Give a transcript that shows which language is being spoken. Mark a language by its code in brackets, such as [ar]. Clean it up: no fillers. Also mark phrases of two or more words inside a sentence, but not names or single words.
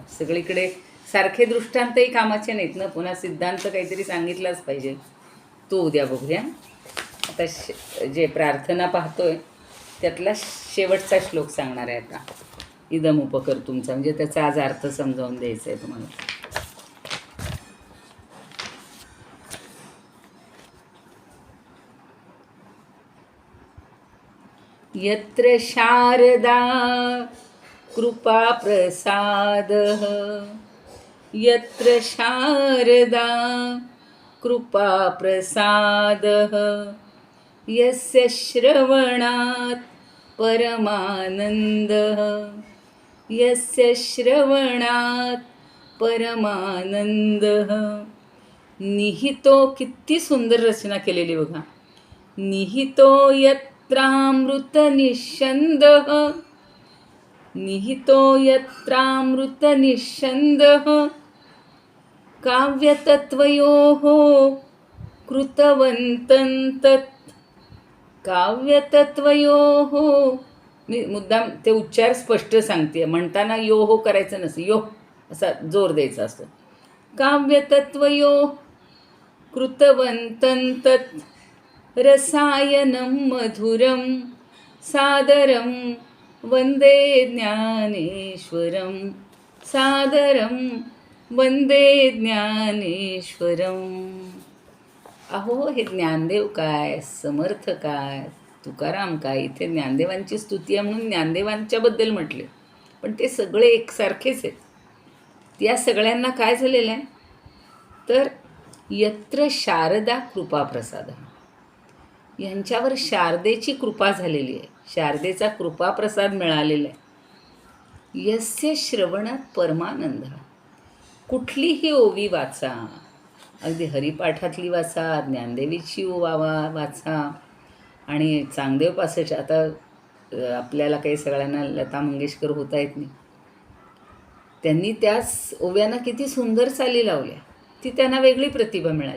[mr] सगळीकडे सारखे दृष्टांतही कामाचे नाहीत ना, पुन्हा सिद्धांत काहीतरी सांगितलाच पाहिजे, तो उद्या बघूया. आता जे प्रार्थना पाहतोय त्यातला शेवटचा श्लोक सांगणार आहे आता, इदम उपकर्तुमचा, म्हणजे त्याचा आज अर्थ समजावून द्यायचा आहे तुम्हाला. [sa] यत्र शारदा कृपा प्रसादः, यत्र शारदा कृपा प्रसादः, यस्य श्रवणात् परमानन्दः, यस्य श्रवणात् परमानन्दः. निहितो, [mr] किती सुंदर रचना केलेली बघा. [sa] निहितो यत्रामृत निःशन्दः, निहितो यत्रामृत निःशन्दः, काव्यतत्त्वयोः कृतवन्तं तत्. काव्यतत्त्वयोः, [mr] मी मुद्दाम ते उच्चार स्पष्ट सांगते, म्हणताना यो हो करायचं नसतं, यो असा जोर द्यायचा असतो. [sa] काव्यतत्त्वयोः कृतवन्तं तत्, रसायनं मधुरं सादरं वन्दे ज्ञानेश्वरं, सादरं वन्दे ज्ञानेश्वरं. [mr] अहो, हे ज्ञानदेव काय, समर्थ काय, तुकाराम काय, इथे ज्ञानदेवांची स्तुती आहे म्हणून ज्ञानदेवांच्याबद्दल म्हटले, पण ते सगळे एकसारखेच आहेत. त्या सगळ्यांना काय झालेलं आहे तर [sa] यत्र शारदा कृपाप्रसाद, [mr] यांच्यावर शारदेची कृपा झालेली आहे, शारदेचा कृपाप्रसाद मिळालेला आहे. [sa] यस्य श्रवणात परमानंद, [mr] कुठलीही ओवी वाचा, अगदी हरिपाठातली वाचा, ज्ञानदेवीची वाचा, आणि चांगदेव पासच आता आपल्याला काही सगळ्यांना लता मंगेशकर होता येत नाही, त्यांनी त्याच ओव्यांना किती सुंदर चाली लावल्या, ती त्यांना वेगळी प्रतिभा मिळाली.